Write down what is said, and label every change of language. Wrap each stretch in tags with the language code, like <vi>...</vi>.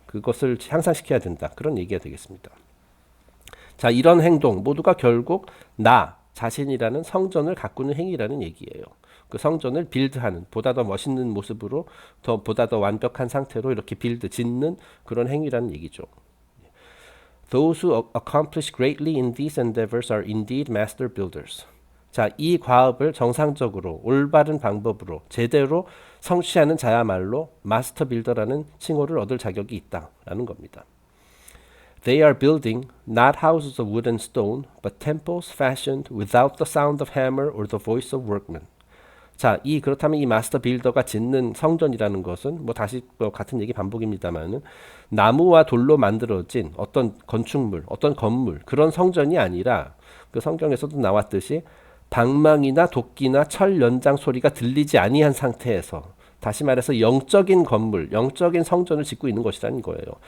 <ko>그것을 향상시켜야 된다. 그런 얘기가 되겠습니다. 자, 이런 행동 모두가 결국 나 자신이라는 성전을 가꾸는 행위라는 얘기예요. 그 성전을 빌드하는, 보다 더 멋있는 모습으로 보다 더 완벽한 상태로 이렇게 짓는 그런 행위라는 얘기죠.</ko> <en>Those who accomplish greatly in these endeavors are indeed master builders.</en> <ko>자, 이 과업을 정상적으로 올바른 방법으로 제대로 성취하는 자야말로 마스터 빌더라는 칭호를 얻을 자격이 있다라는 겁니다.</ko> <en>They are building not houses of wood and stone, but temples fashioned without the sound of hammer or the voice of workmen.</en> <ko>자, 그렇다면 이 마스터 빌더가 짓는 성전이라는 것은 뭐 다시 뭐 같은 얘기 반복입니다만은 나무와 돌로 만들어진 어떤 건축물, 어떤 건물 그런 성전이 아니라 그 성경에서도 나왔듯이 방망이나 도끼나 철 연장 소리가 들리지 아니한 상태에서 다시 말해서 영적인 건물, 영적인 성전을 짓고 있는 것이라는 거예요.</ko>